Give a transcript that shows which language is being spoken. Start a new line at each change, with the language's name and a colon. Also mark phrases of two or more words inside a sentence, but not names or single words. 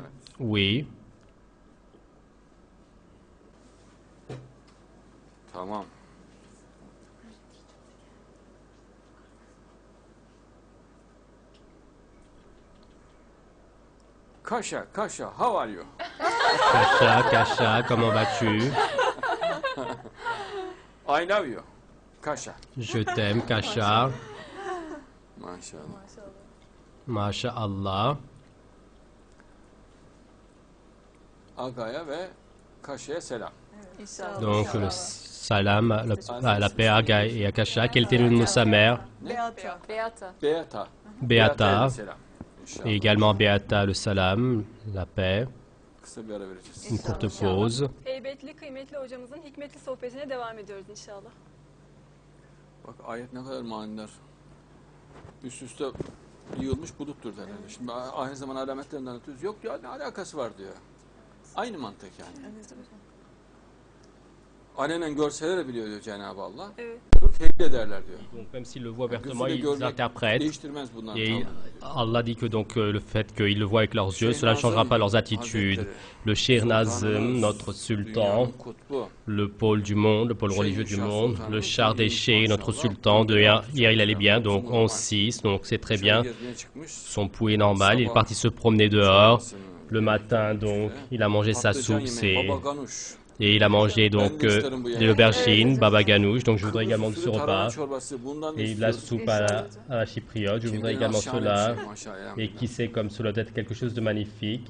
French: Oui.
Turkish: Tamam.
English: Kasha, how are you?
French: Kasha, comment vas-tu?
English: I love you. Kasha.
French: Je t'aime, Kasha.
Turkish: Maşallah.
French: Masha'Allah.
Turkish: Aga'ya ve Kaşa'ya selam.
French: Donc, le salam, la paix à Aga et à Kasha. Quel était le nom de sa mère? Beata. Beata. Et également Beata, le salam, la paix.
Turkish: Kısa bir ara vereceğiz.
French: Une courte pause.
Turkish: Heybetli, kıymetli hocamızın hikmetli sohbetine devam ediyoruz inşallah. Bak ayet ne kadar manidar. Üst üste yığılmış buluttur derler. Şimdi aynı zaman alametlerinden ötürüz. Yok ya ne alakası var diyor. Aynı mantık yani. Evet hocam. Alenen görseler biliyor diyor Cenab-ı Allah. Evet. Bunu tevhid ederler diyor.
French: Donc, même s'ils le voient ouvertement,
Turkish: Gözüyle
French: ils
Turkish: görmek
French: interprètent.
Turkish: değiştirmez bunların
French: Et
Turkish: tavrını.
French: Allah dit que donc le fait qu'ils le voient avec leurs yeux, cela ne changera pas leurs attitudes. Le Shir Nazım, notre sultan,
Turkish: Dünyanın kutbu.
French: le pôle du monde, le pôle religieux du monde, le char des cheikhs, notre sultan, hier il allait bien, donc 11-6, donc c'est très bien.
Turkish: Gezmeye çıkmış.
French: Son pouls est normal, il est parti se promener dehors. Le matin, donc, il a mangé sa soupe, Baba Ganuş. et il a mangé donc de l'aubergine, baba ganoush, donc je voudrais également de ce repas. Et de la soupe à la chypriote, je voudrais également cela. Et qui sait comme cela doit être quelque chose de magnifique.